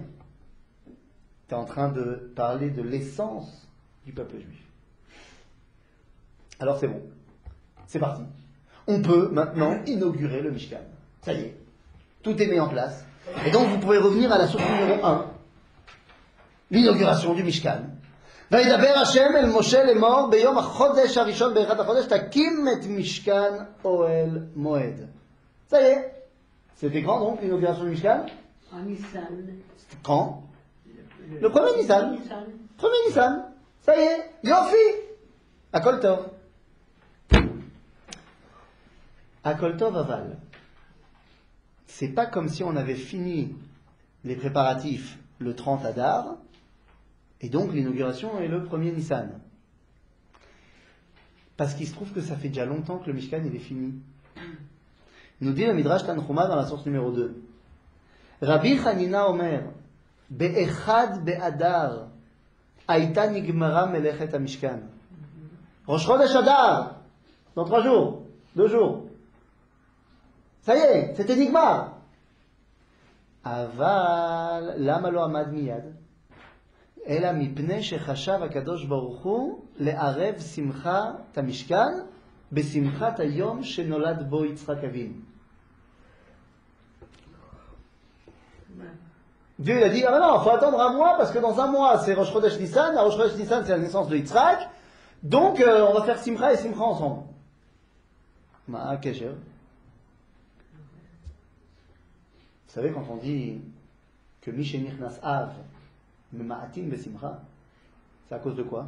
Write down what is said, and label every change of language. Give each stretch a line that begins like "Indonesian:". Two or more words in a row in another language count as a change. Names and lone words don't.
French: Tu es en train de parler de l'essence du peuple juif. Alors c'est bon. C'est parti. On peut maintenant inaugurer le Mishkan. Ça y est. Tout est mis en place. Et donc vous pouvez revenir à la source numéro 1. L'inauguration du Mishkan.
Hebrew: וידבר השם אל משה לאמור ביום החודש הראשון באחד החודש תקים את משכן אוהל מועד.
French: Ça y est. C'était quand donc l'inauguration du Mishkan? En Nissan. C'était quand? Le premier Nissan. Premier Nissan. Ça y est.
Hebrew: Yofi. הכל טוב. הכל טוב אבל.
French: C'est pas comme si on avait fini les préparatifs le 30 Adar. Et donc l'inauguration est le premier Nissan. Parce qu'il se trouve que ça fait déjà longtemps que le Mishkan il est fini. Nous dit le Midrash Tanchuma dans la source numéro 2.
Hebrew: רבי חנינא אומר באחד באדר הייתה נגמרה מלאכת המשכן.
French: Rosh Chodesh Adar, dans 3 jours, 2 jours. Ça y est, c'était Nigmar.
Hebrew: אבל למה לא עמד מיד. אלא מפני שחשב הקדוש ברוך הוא לערב שמחת המשכן בשמחת היום שנולד בו יצחק אבינו.
French: Dieu il a dit, ah ben non, il faut attendre un mois parce que dans un mois c'est Rosh Chodesh Nissan, la Rosh Chodesh Nissan c'est la naissance de Yitzhak, donc on va faire Simcha et Simcha ensemble.
Hebrew: מה קשר.
French: Vous savez quand on dit que
Hebrew: משנכנס אב
French: mais
Hebrew: ממעטין בשמחה,
French: c'est à cause de quoi?